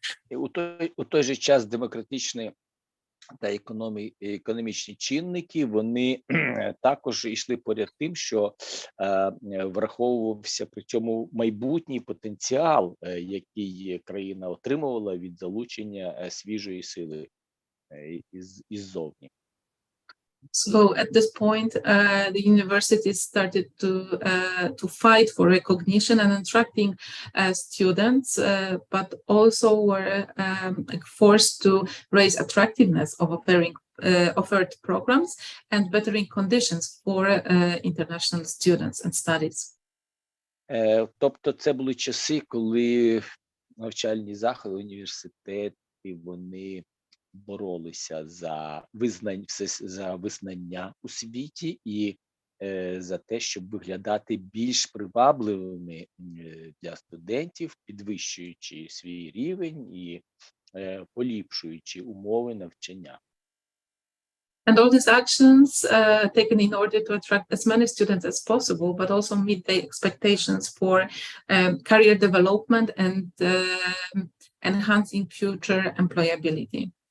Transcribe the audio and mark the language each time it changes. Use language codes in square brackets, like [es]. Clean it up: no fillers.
[uk] І у той же час демократичні та економічні чинники, вони також йшли поряд тим, що враховувався при цьому майбутній потенціал, який країна отримувала від залучення свіжої сили іззовні. [en] So at this point, the universities started to fight for recognition and attracting students, but also were forced to raise attractiveness of offered programs and bettering conditions for international students and studies. [uk] Тобто це були часи, коли навчальні заходи, університети, вони боролися за визнання у світі і за те, щоб виглядати більш привабливими для студентів, підвищуючи свій рівень і поліпшуючи умови навчання. [en] And all these actions taken in order to attract as many students as possible, but also meet their expectations for career development and enhancing future employability.